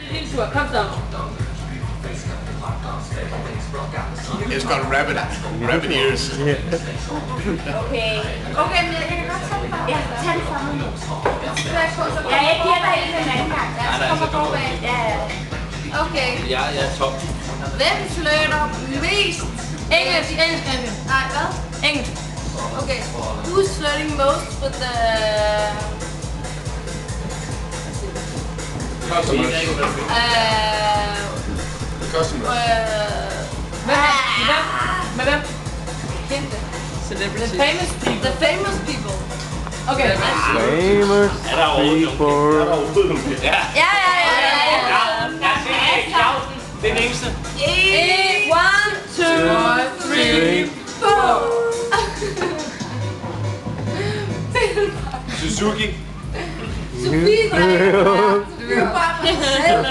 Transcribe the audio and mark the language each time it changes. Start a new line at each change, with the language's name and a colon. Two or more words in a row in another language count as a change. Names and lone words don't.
Danish: biltur. Kom så.
English: It's got rabbit ears. Okay.
Danish: Okay, men jeg kan godt tage det fra. Ja, tag det fra mig. Ja, jeg giver dig en anden gang. Ja, så kommer på bag. Ja, ja. Okay. Jeg er top. Hvem flytter mest? Engelsk. Nej, hvad? Engelsk. Okay.
English: Who's flirting most with the... Customers. Customers.
Danish: Med hvem? Kendte.
English: The famous people. The famous people. Okay. Famous people.
Danish: Ja. Ja. Jeg ser Clausen. Det er den eneste. 1, 2, 3, 4. Suzuki. Sofie drikker. Du vil bare for dig selv.